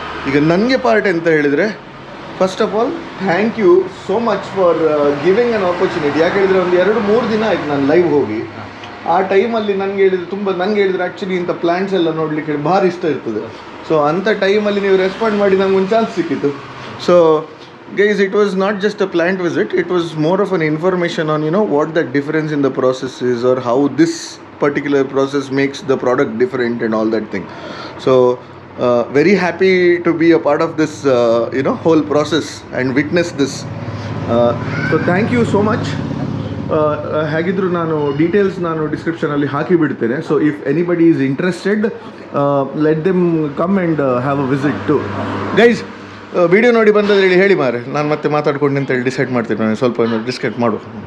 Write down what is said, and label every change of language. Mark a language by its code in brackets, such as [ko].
[kn] ಈಗ ನನಗೆ ಪಾರ್ಟ್ ಅಂತ ಹೇಳಿದರೆ, [en] First of all thank you so much for giving an opportunity. [kn] ಯಾಕೆ ಹೇಳಿದರೆ ಒಂದು 2-3 ದಿನ ಆಯ್ತು ನಾನು ಲೈವ್ ಹೋಗಿ. ಆ ಟೈಮಲ್ಲಿ ನನಗೆ ಹೇಳಿದರೆ ಆ್ಯಕ್ಚುಲಿ ಇಂಥ ಪ್ಲ್ಯಾಂಟ್ಸ್ ಎಲ್ಲ ನೋಡಲಿಕ್ಕೆ ಭಾರಿ ಇಷ್ಟ ಇರ್ತದೆ. ಸೊ ಅಂಥ ಟೈಮಲ್ಲಿ ನೀವು ರೆಸ್ಪಾಂಡ್ ಮಾಡಿ ನಂಗೆ ಒಂದು ಚಾನ್ಸ್ ಸಿಕ್ಕಿತ್ತು. [en] So guys, it was not just a plant visit, it was more of an information on, you know, what the difference in the process is, or how this particular process makes the product different and all that thing. So very happy to be a part of this you know, whole process and witness this. So thank you so much. [kn] ಹಾಗಿದ್ರು ನಾನು details ಡಿಸ್ಕ್ರಿಪ್ಷನಲ್ಲಿ ಹಾಕಿಬಿಡ್ತೇನೆ. [en] So if anybody is interested, let them come and have a visit to. [kn] Guys, video ನೋಡಿ ಬಂದದ್ರಲ್ಲಿ ಹೇಳಿ ಮಾರೆ, ನಾನು ಮತ್ತೆ ಮಾತಾಡ್ಕೊಂಡು ಅಂತೇಳಿ decide ಮಾಡ್ತೀನಿ. ನಾನು ಸ್ವಲ್ಪ ಡಿಸ್ಕಸ್ ಮಾಡು.